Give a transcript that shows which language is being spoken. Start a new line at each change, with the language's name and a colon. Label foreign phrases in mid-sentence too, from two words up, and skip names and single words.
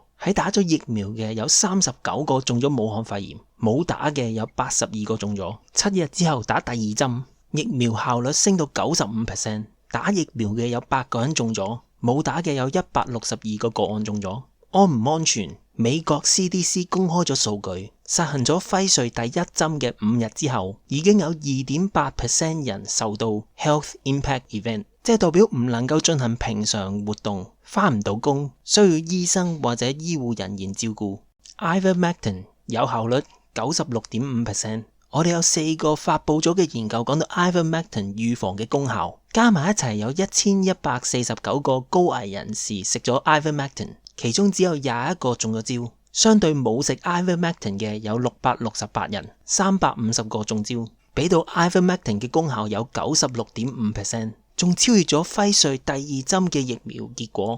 Cantonese: 喺打咗疫苗嘅有39個中咗武漢肺炎，冇打嘅有82個中咗。7日之後打第2針，疫苗效率升到 95%。打疫苗嘅有8個人中咗，冇打嘅有162個個案中咗。安唔安全？美國 CDC 公開咗數據，實行咗輝瑞第一針嘅5日之後，已經有 2.8% 人受到
English: health impact event，
Cantonese: 即係代表唔能夠進行平常活動，返唔到工，需要醫生或者醫護人員照顧。Ivermectin 有效率 96.5%。我哋有4個發佈咗嘅研究講到 Ivermectin 預防嘅功效，加埋一齊有1149個高危人士食咗 Ivermectin， 其中只有21個中咗招，相對冇食 Ivermectin 嘅有668人，350個中招，俾到 Ivermectin 嘅功效有 96.5%， 仲超越咗輝瑞第2針嘅疫苗結果。